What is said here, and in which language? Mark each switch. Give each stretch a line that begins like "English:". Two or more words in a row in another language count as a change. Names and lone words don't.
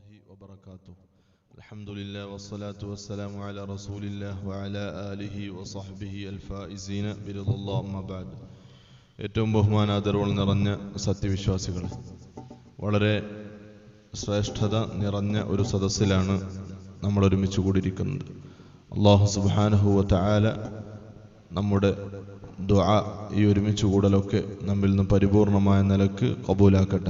Arabic: وبركاته. الحمد لله والصلاة والسلام على رسول الله وعلى آله وصحبه الفائزين برضا الله أما بعد.
Malayalam: ഏറ്റവും ബഹുമാനാദരവുകൾ നിറഞ്ഞ സത്യവിശ്വാസികളെ, വളരെ ശ്രേഷ്ഠത നിറഞ്ഞ ഒരു സദസ്സിലാണ് നമ്മൾ ഒരുമിച്ച് കൂടിയിരിക്കുന്നത്.
Arabic: الله سبحانه وتعالى
Malayalam: നമ്മുടെ ദുആ, ഈ ഒരുമിച്ച് കൂടലൊക്കെ നമ്മിൽ നിന്ന് പരിപൂർണമായ നിലക്ക് കബൂലാക്കട്ടെ.